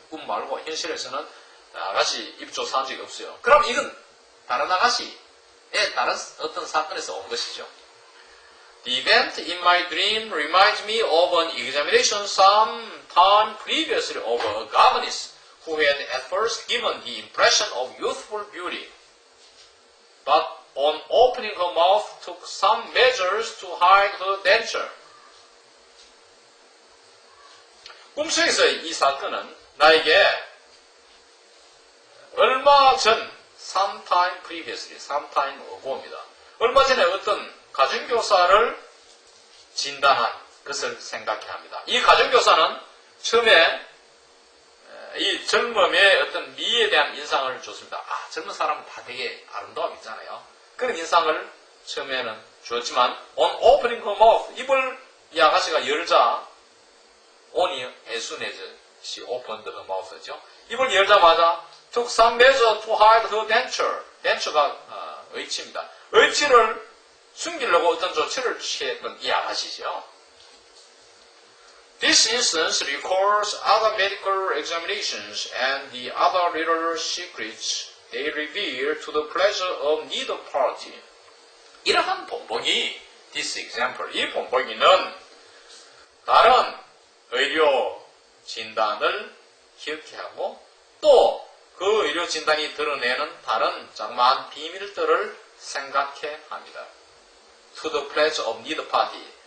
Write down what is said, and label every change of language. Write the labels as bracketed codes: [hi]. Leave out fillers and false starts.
[ko] 꿈 말고 현실에서는 아가씨 입 조사한 적이 없어요. 그럼 이건 다른 아가씨의 다른 어떤 사건에서 온 것이죠. [en] The event in my dream reminds me of an examination some time previously of a governess who had at first given the impression of youthful beauty, but on opening her mouth took some measures to hide her denture. [ko] 꿈속에서 이 사건은 나에게 얼마 전, [en] sometime previously, sometime ago [ko] 입니다. 얼마 전에 어떤 가정교사를 진단한 것을 생각해 합니다. 이 가정교사는 처음에 이 젊음의 어떤 미에 대한 인상을 줬습니다. 아, 젊은 사람은 다 되게 아름다움 있잖아요. 그런 인상을 처음에는 주었지만, [en] on opening her mouth, [ko] 입을 이 아가씨가 열자, [en] on이 as soon as she opened her mouth죠. [ko] 입을 열자마자 [en] took some measure to hide her denture. [ko] denture가 의치입니다. 의치를 숨기려고 어떤 조치를 취했던 이 아가씨죠. [en] This instance records other medical examinations and the other little secrets they reveal to the pleasure of neither party. [ko] 이러한 본보기, [en] this example, [ko] 이 본보기는 다른 의료 진단을 기억해 하고 또 그 의료 진단이 드러내는 다른 자그마한 비밀들을 생각해 합니다. [en] To the pleasure of neither party.